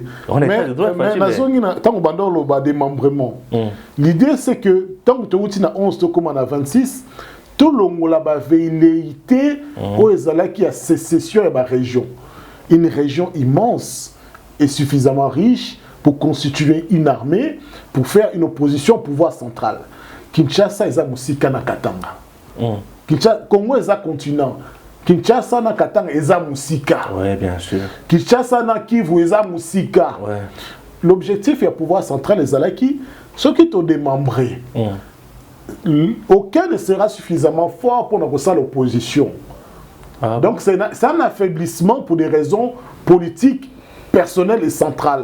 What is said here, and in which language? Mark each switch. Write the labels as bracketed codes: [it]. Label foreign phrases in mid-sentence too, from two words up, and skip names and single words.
[fr] Mais tant qu'on bandole le démembrement, l'idée c'est que tant que tu es à 11, comme on a 26, tout le monde a velléité où il y a sécession et ma région. Une région immense et suffisamment riche pour constituer une armée, pour faire une opposition au pouvoir central. Kinshasa est un [ln] Musika na Katanga. [fr] Congo est un continent. Kinshasa na Katanga est un Musika. Oui, bien sûr. Kinshasa na Kivu est un Musika. Ouais. L'objectif est le pouvoir central des Alaki. Ceux qui sont démembrés, aucun ne sera suffisamment fort pour nous faire l'opposition. Ah, donc c'est un affaiblissement pour des raisons politiques, personnelles et centrales.